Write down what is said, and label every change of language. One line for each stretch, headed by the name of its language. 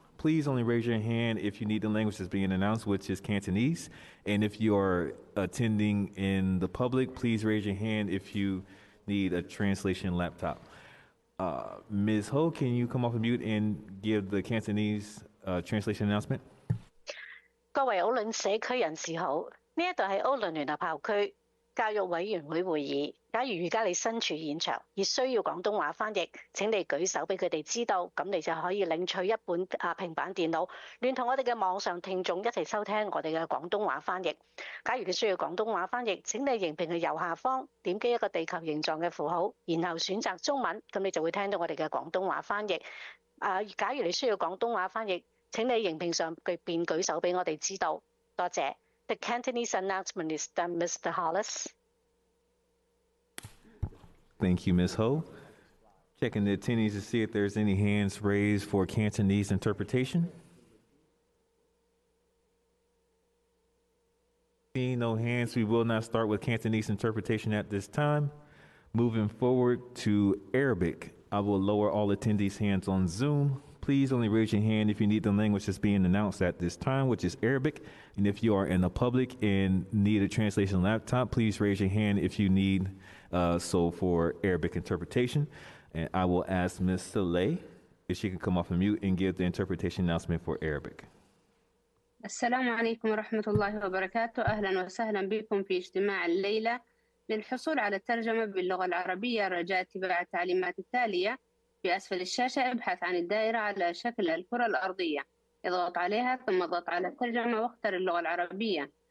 English: Please only raise your hand if you need the language that's being announced, which is Cantonese. And if you are attending in the public, please raise your hand if you need a translation laptop. Ms. Ho, can you come off of mute and give the Cantonese translation announcement?
Cantonese: 各位奧倫社區人士好，呢一度係奧倫聯合校區教育委員會會議。假如而家你身處現場，而需要廣東話翻譯，請你舉手俾佢哋知道，咁你就可以領取一本平板電腦，聯同我哋嘅網上聽眾一齊收聽我哋嘅廣東話翻譯。假如你需要廣東話翻譯，請你熒屏嘅右下方點擊一個地球形狀嘅符號，然後選擇中文，咁你就會聽到我哋嘅廣東話翻譯。假如你需要廣東話翻譯，請你熒屏上邊舉手俾我哋知道。多謝。
English: The Cantonese announcement is done, Mr. Hollis. Thank you, Ms. Ho. Checking the attendees to see if there's any hands raised for Cantonese interpretation. Seeing no hands, we will not start with Cantonese interpretation at this time. Moving forward to Arabic, I will lower all attendees' hands on Zoom. Please only raise your hand if you need the language that's being announced at this time, which is Arabic. And if you are in the public and need a translation laptop, please raise your hand if you need for Arabic interpretation. And I will ask Ms. Saleh if she can come off of mute and give the interpretation announcement for Arabic.
Arabic: السلام عليكم ورحمة الله وبركاته. أهلا وسهلا بكم في اجتماع الليلة للحصول على الترجمة باللغة العربية. رجاء اتباع التعليمات التالية. في أسفل الشاشة ابحث عن الدائرة على شكل الكرة الأرضية، اضغط عليها ثم اضغط على الترجمة واختر اللغة العربية.